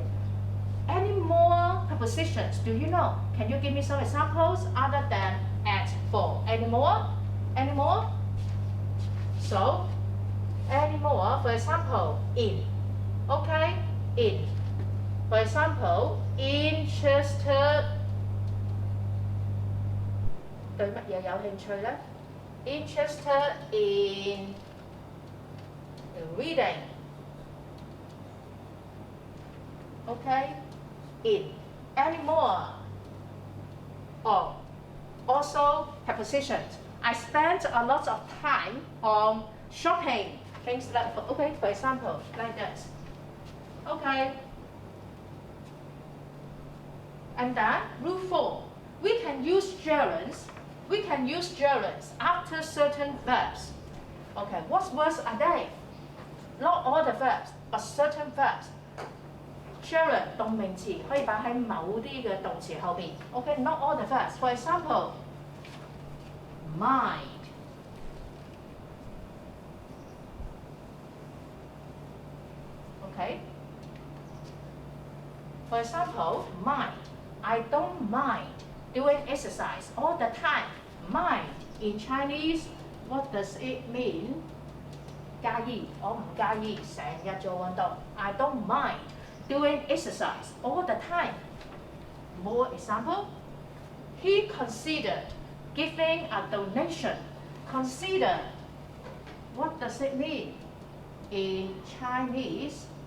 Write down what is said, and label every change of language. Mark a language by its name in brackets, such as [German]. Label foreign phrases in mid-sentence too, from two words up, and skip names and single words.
[English] Any more prepositions do you know? Can you give me some examples other than at, for? Any more? Any more? So, any more? For example, in. Okay, in. For example, interested [Cantonese] 對乜嘢有興趣呢 [English] Interested in reading. Okay, in. Any more? Or also prepositions. I spent a lot of time on shopping. Things like, okay, for example, like this. Okay. And then rule 4, we can use gerunds. We can use gerunds after certain verbs. Okay, what words are they? Not all the verbs, but certain verbs. [Cantonese] Gerund 動名詞可以擺喺某啲嘅動詞後邊。 [English] Okay, not all the verbs. For example, mind. Okay. For example, mind. I don't mind doing exercise all the time. Mind in Chinese, what does it mean? [Cantonese] 介意，我唔介意成日做運動。 [English] I don't mind doing exercise all the time. More example. He considered giving a donation. Consider. What does it mean in Chinese?